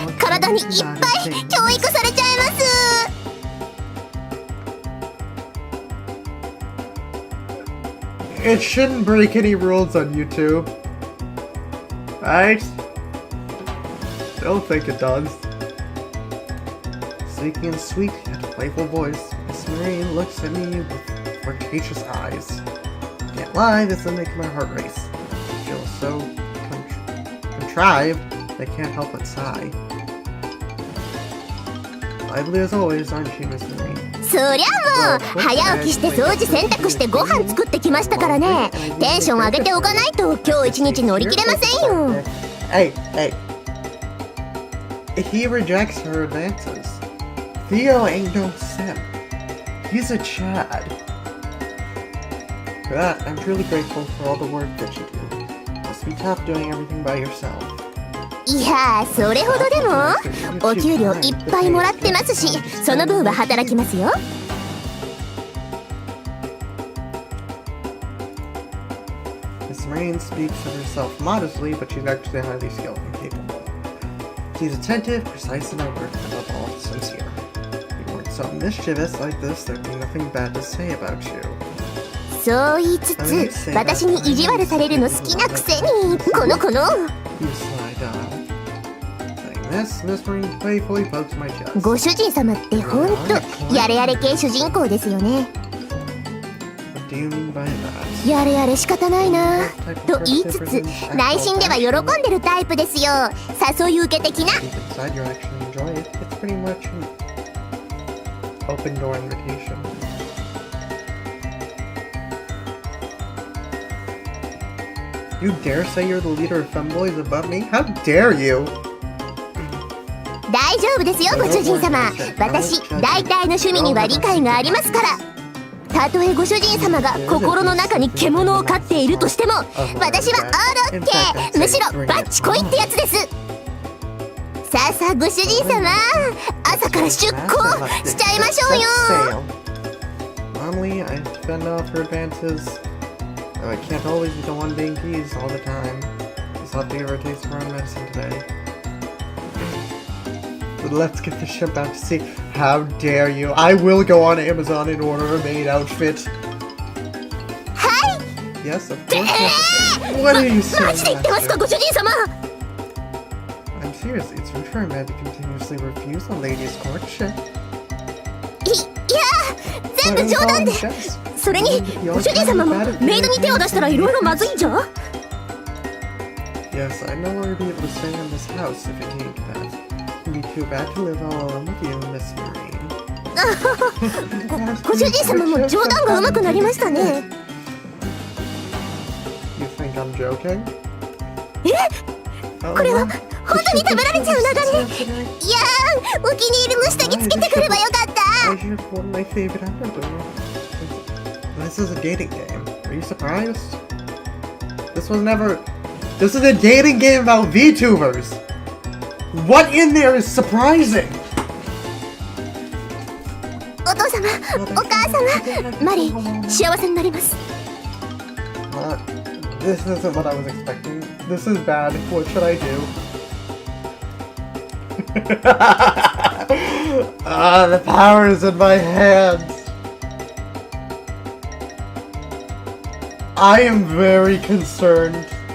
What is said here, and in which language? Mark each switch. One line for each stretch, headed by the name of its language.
Japanese: 体にいっぱい教育されちゃいます。
English: It shouldn't break any rules on YouTube, right? I don't think it does. Speaking in sweet yet playful voice, Miss Marine looks at me with flirtatious eyes. Can't lie, this is making my heart race. It feels so contrived that I can't help but sigh. Lively as always, aren't you, Miss Marine?
Japanese: そりゃもう早起きして掃除洗濯してご飯作ってきましたからね。テンション上げておかないと今日一日乗り切れませんよ。
English: Hey, hey. He rejects her advances. Theo ain't no simp. He's a Chad. For that, I'm truly grateful for all the work that you do. Must be tough doing everything by yourself.
Japanese: いやー、それほどでもお給料いっぱいもらってますし、その分は働きますよ。
English: Miss Marine speaks of herself modestly, but she's actually highly skilled and capable. She's attentive, precise, and alert, and above all, sincere. If you weren't so mischievous like this, there'd be nothing bad to say about you.
Japanese: そう言いつつ、私に意地悪されるの好きなくせに、この子の。
English: You sly dog. Saying this, Miss Marine playfully pokes my chest.
Japanese: ご主人様ってほんとやれやれ系主人公ですよね。
English: What do you mean by that?
Japanese: やれやれ仕方ないなと言いつつ、内心では喜んでるタイプですよ。誘い受け的な。
English: Deep inside, you actually enjoy it. It's pretty much an open door invitation. You dare say you're the leader of femboys above me? How dare you?
Japanese: 大丈夫ですよご主人様。私大体の趣味には理解がありますから。たとえご主人様が心の中に獣を飼っているとしても、私はオールオッケー。むしろバッチコイってやつです。さあさあご主人様、朝から出航しちゃいましょうよ。
English: Normally, I fend off her advances. I can't always be the one being teased all the time. Just have to give her a taste of her own medicine today. let's get the ship out to sea. How dare you? I will go on Amazon and order a maid outfit. Hi. Yes, of course. What are you saying, Master? I'm serious. It's rude for a man to continuously refuse a lady's courtship.
Japanese: いや全部冗談で。それにご主人様もメイドに手を出したらいろいろまずいんじゃ。
English: Yes, I no longer be able to stay in this house if you need that. It'd be too bad to live all alone with you, Miss Marine.
Japanese: ご主人様も冗談が上手くなりましたね。
English: You think I'm joking?
Japanese: これは本当に食べられちゃう流れ。いやー、お気に入りの下着つけてくればよかった。
English: I should have worn my favorite underwear. This is a dating game. Are you surprised? This was never. This is a dating game about VTubers. What in there is surprising?
Japanese: お父様、お母様、マリー、幸せになります。
English: This isn't what I was expecting. This is bad. What should I do? The power is in my hands. I am very concerned.